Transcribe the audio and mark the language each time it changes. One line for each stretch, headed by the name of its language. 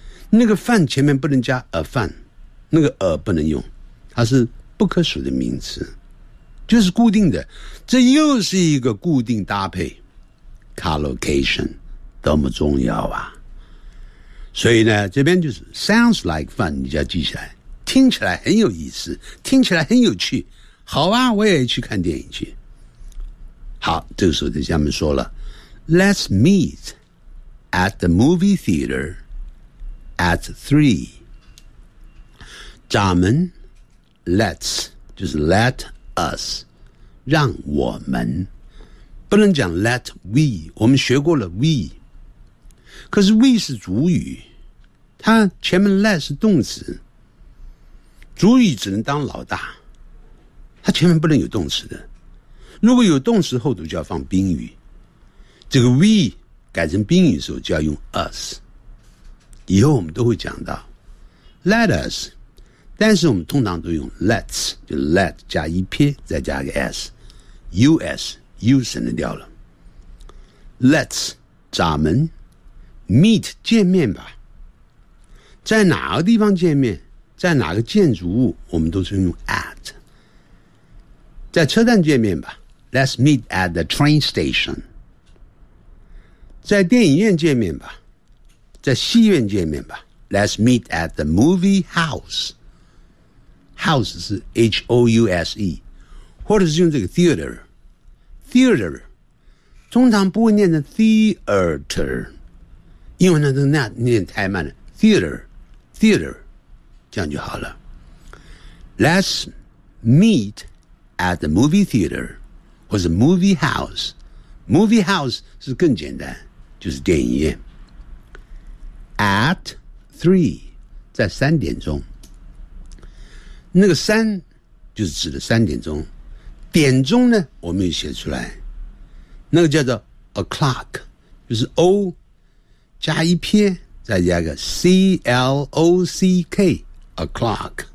Chinese: 那个 fun 前面不能加 a fun， 那个 a 不能用，它是不可数的名词，就是固定的。这又是一个固定搭配 ，collocation 多么重要啊！所以呢，这边就是
English: sounds like fun，
Chinese: 你就要记下来，听起来很有意思，听起来很有趣。好啊，我也去看电影去。
English: 好，
Chinese: 这个时候就下面说了
English: ，Let's meet at the movie theater at 3。
Chinese: 咱们 ，let's 就是 let us， 让我们，不能讲 let we， 我们学过了 we， 可是 we 是主语，它前面 let 是动词，主语只能当老大，它前面不能有动词的，如果有动词后头就要放宾语，这个 we 改成宾语的时候就要用 us， 以后我们都会讲到 let us。但是我们通常都用 let's， 就 let 加一撇再加个 s， us u 省得掉了。 let's 咱们 meet 见面吧，在哪个地方见面，在哪个建筑物，我们都是用 at。在车站见面吧，
English: let's meet at the train station。
Chinese: 在电影院见面吧，在戏院见面吧，
English: let's meet at the movie houseHouse
Chinese: 是 H-O-U-S-E， 或者是用这个 theater， theater 通常不会念成 theater， 因为那都念太慢了， theater theater 这样就好了。
English: Let's meet at the movie theater 或者 movie house， movie house 是更简单，
Chinese: 就是电影院。 At 3， 在三点钟，那个三就是指的三点钟，点钟呢我没有写出来，那个叫做 o'clock， 就是 o 加一撇再加个 c-l-o-c-k o'clock。